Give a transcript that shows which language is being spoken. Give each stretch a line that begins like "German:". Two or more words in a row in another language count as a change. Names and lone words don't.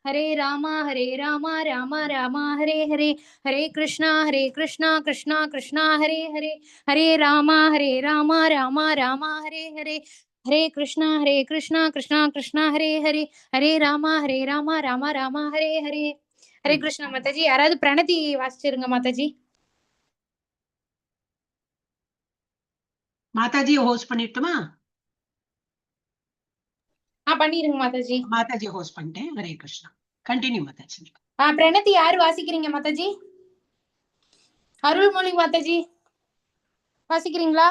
Sanskrit: हरे रामा रामा रामा हरे हरे, हरे कृष्णा कृष्णा कृष्णा हरे हरे, हरे रामा रामा रामा हरे हरे, हरे कृष्णा कृष्णा कृष्णा हरे हरे, हरे रामा रामा हरे हरे. हरे कृष्णा माताजी.
Tamil: யாராவது பிரணதி வாசிச்சிருங்க மாதாஜி. மாதாஜி ஹோஸ்ட் பண்ணிட்டுமா? பண்ணிருங்க மாதாஜி. மாதாஜி ஹோஸ்ட் பண்ணிட்டேன். ஹரே கிருஷ்ணா. கண்டினியூ மாதாஜி. பிரணதி யாரு வாசிக்கிறீங்க மாதாஜி? அருள்மொழி மாதாஜி வாசிக்கிறீங்களா?